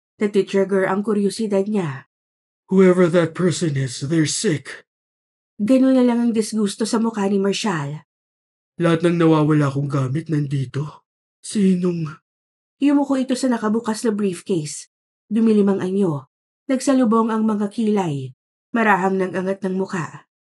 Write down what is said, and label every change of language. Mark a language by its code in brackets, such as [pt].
[tl] Natitrigger ang kuryosidad niya. [en] Whoever that person is, they're sick. [tl] Ganun na lang ang disgusto sa mukha ni Marshall. Lahat ng nawawala kong gamit nandito. Sinong... Yumuko ito sa nakabukas na briefcase. Dumilim ang anyo. Nagsalubong ang mga kilay. Marahang nag-angat ng muka.